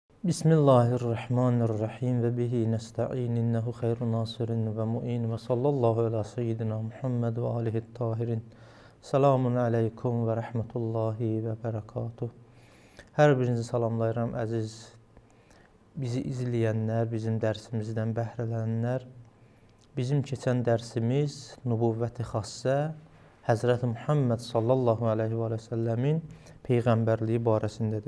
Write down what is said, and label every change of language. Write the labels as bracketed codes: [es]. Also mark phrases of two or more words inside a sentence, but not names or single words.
[ar] بسم الله الرحمن الرحيم وبه نستعين إنه خير ناصر ومعين وصلى الله على سيدنا محمد وآله الطاهرين. السلام عليكم ورحمة الله وبركاته. [az] Hər birinizi salamlayıram əziz bizi izləyənlər, bizim dərsimizdən bəhrələnlər. Bizim keçən dərsimiz nübüvvət-i xassə Həzrəti Muhammed [ar] صلى الله عليه وسلم [az] peyğəmbərliyi barəsindədir.